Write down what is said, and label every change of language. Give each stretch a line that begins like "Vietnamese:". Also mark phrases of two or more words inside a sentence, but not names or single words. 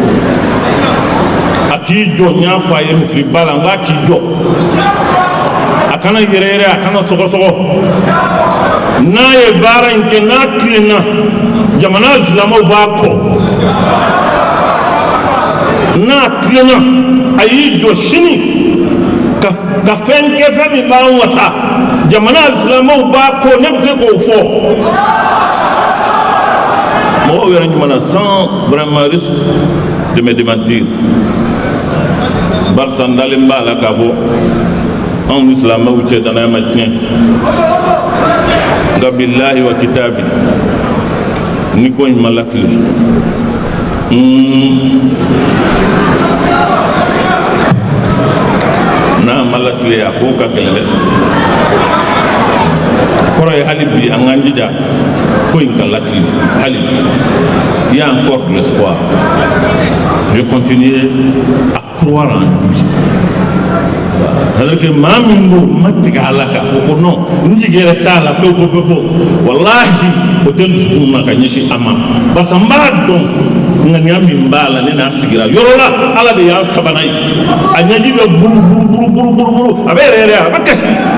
Bambara: a k'i jɔ n y'a fɔ a ye misiri ba la n b'a k'i jɔ a kana yɛrɛyɛrɛ a kana sɔgɔsɔgɔ n'a ye baara in kɛ n'a tilenna jamana silamɛw b'a kɔ n'a tilenna a y'i jɔ sini ka fɛn kɛ fɛn min b'an wasa jamana silamɛw b'a kɔ ne bɛ se k'o fɔ mɔgɔw yɛrɛ ɲuman
French: sans vraiment risque de me démentir
Bambara: barisa n dalen b'a la k'a fɔ anw ni silamɛw cɛ danaya ma tiɲɛ nka
Arabic: بالله وكتابه
Bambara: ni ko in ma latile n'a ma latile a ko ka gɛlɛn dɛ kɔrɔ ye hali bi an k'an jija ko in ka latile hali
French: il y a encore de l'espoir je continue à croire en lui c'est-à-dire que
Bambara: maa min ko ma tigɛ a la k'a fɔ ko non n jigi yɛrɛ t'a la pewu walahi o tɛ dusukun ma ka ɲɛsin a ma barisa n b'a dɔn ŋaniya min b'a la ne n'a sigira yɔrɔ la ala de y'an sabanan ye a ɲɛji bɛ buru a bɛ yɛrɛ a bɛ kasi